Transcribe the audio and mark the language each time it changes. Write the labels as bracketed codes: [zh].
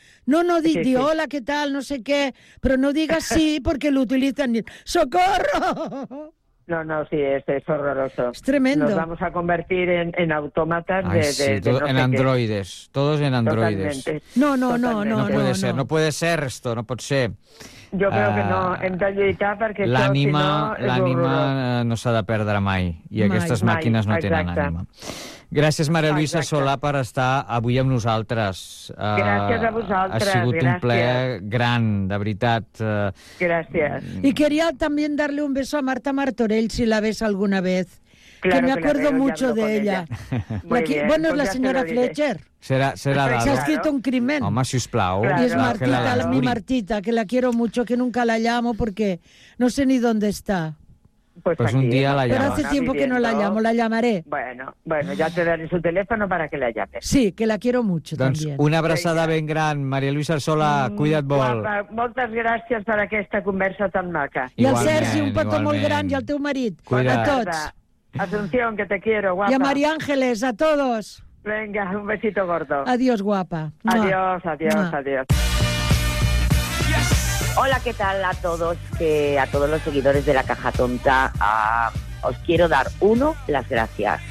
[es] No, hola, ¿qué tal? No sé qué. Pero no digas sí porque lo utilizan. ¡Socorro! No, no, sí, es horroroso. Es tremendo. Nos vamos a convertir en autómatas de... Ay, sí, en androides. Todos en androides. No. No puede ser, no puede ser esto, [ca] no pot ser. Jo crec que no, hem de lluitar perquè l'ànima, això, si no, l'ànima no s'ha de perdre mai, i aquestes màquines no tenen ànima. Gràcies, Maria Luisa Solà, per estar avui amb nosaltres. Gràcies a vosaltres. Ha sigut gràcies. Un plaer gran, de veritat. Gràcies. [es] I quería también darle un beso a Marta Martorell, si la ves alguna vez. Claro, que me acuerdo mucho de ella. Bueno, pues la señora Fletcher. Será dado. Se ha escrito un crimen. [ca] Home, si us plau. [es] Claro, y es Martita, mi Martita, que la quiero mucho, que nunca la llamo porque no sé ni dónde está. Pues aquí, un día la llamo. Pero hace tiempo que no la llamo, la llamaré. Bueno, ya te daré su teléfono para que la llames. Sí, que la quiero mucho [ca] doncs [es] también. [ca] Una abraçada ben gran, Maria Luisa Sola, cuida't molt. Moltes gràcies per aquesta conversa tan maca. I al Sergi, un petó molt gran, i al teu marit. Cuida't. A tots. [es] Asunción, que te quiero, guapa. Y a María Ángeles, a todos. Venga, un besito gordo. Adiós, guapa. Adiós, adiós, adiós. Hola, ¿qué tal a todos? A todos los seguidores de La Caja Tonta. Os quiero dar, uno, las gracias.